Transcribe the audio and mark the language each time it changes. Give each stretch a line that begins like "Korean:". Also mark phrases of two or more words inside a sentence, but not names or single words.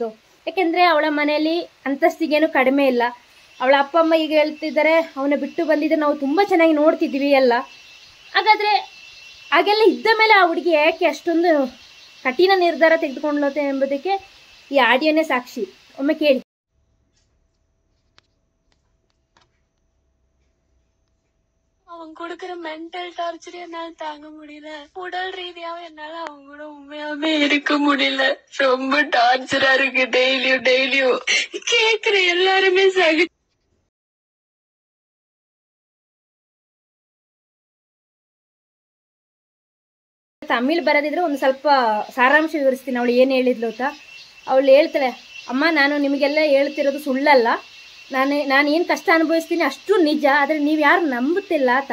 Kannada: ಯಾಕೆಂದರೆ ಅವಳ ಮನೆಯಲ್ಲಿ ಅಂತಸ್ತಿಗೇನು ಕಡಿಮೆ ಇಲ್ಲ. ಅವಳ ಅಪ್ಪ ಅಮ್ಮ ಈಗ ಹೇಳ್ತಿದ್ದಾರೆ, ಅವನ ಬಿಟ್ಟು ಬಂದಿದ್ದರೆ ನಾವು ತುಂಬ ಚೆನ್ನಾಗಿ ನೋಡ್ತಿದ್ವಿ ಎಲ್ಲ. ಹಾಗಾದರೆ ಹಾಗೆಲ್ಲ ಇದ್ದ ಮೇಲೆ ಆ ಹುಡುಗಿ ಯಾಕೆ ಅಷ್ಟೊಂದು ಕಠಿಣ ನಿರ್ಧಾರ ತೆಗೆದುಕೊಳ್ಳುತ್ತೆ ಎಂಬುದಕ್ಕೆ ಈ ಆಡಿಯೋನೇ ಸಾಕ್ಷಿ. ಒಮ್ಮೆ ಕೇಳಿ.
Tamil: அவன் கொடுக்கற
English: mental torture
Tamil: என்னால தாங்க முடியல. உடல் ரீதியாவும் என்னால அவங்க கூட உண்மையாவே இருக்க முடியல. ரொம்ப டார்ச்சரா இருக்கு. டெய்லியும் கேக்குற எல்லாருமே
Kannada: ತಮಿಳ್ ಬರೋದಿದ್ರೆ ಒಂದು ಸ್ವಲ್ಪ ಸಾರಾಂಶ ವಿವರಿಸ್ತೀನಿ. ಅವಳು ಏನು ಹೇಳಿದ್ಲು ಅಂತ. ಅವಳು ಹೇಳ್ತಾಳೆ, ಅಮ್ಮ ನಾನು ನಿಮಗೆಲ್ಲ ಹೇಳ್ತಿರೋದು ಸುಳ್ಳಲ್ಲ, ನಾನು ಏನು ಕಷ್ಟ ಅನುಭವಿಸ್ತೀನಿ ಅಷ್ಟು ನಿಜ, ಆದರೆ ನೀವು ಯಾರು ನಂಬುತ್ತಿಲ್ಲ ಅಂತ.